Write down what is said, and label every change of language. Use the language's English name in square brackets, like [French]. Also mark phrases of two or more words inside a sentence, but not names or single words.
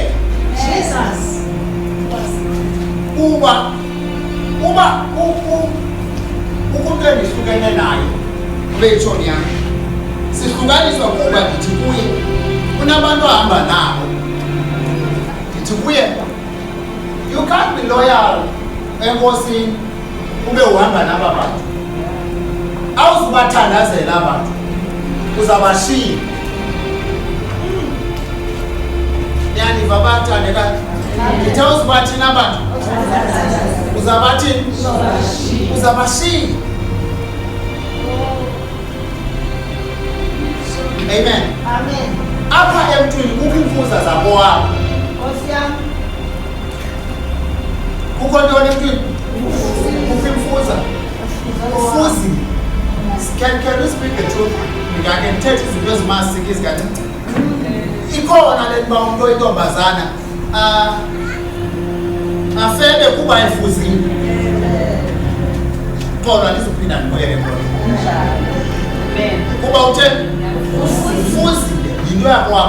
[Xhosa] Jesus. Uba umuntu endihlukene naye betshoni yam sihlukaniswa kuba ndithi kuye kunabantu ahamba nabo. Ndithi kuye [English] you can't be loyal [Xhosa] enkosini ube uhamba naba bantu. Awuzubathandazela abantu uzabashiya. Niyaniva abathandekayo? Ndithe uzubathini abantu? Uzabathini? Uzabashiya. Amen. Amen. Apha emntwini kukho imfuza zakowabo. Kukho ntoni emntwini? Kukho imfuza. Ufuzi. [English] Can you speak the truth? [Xhosa] Ndingakethetha izinto ezimasiki ezikancinci. Ikhona le nto umuntu oyintombazana afebe kuba efuzile. Kodwa ndizophinda ndibuyele kodwa. Kuba utheni? Ufuzile yinto yakwabo.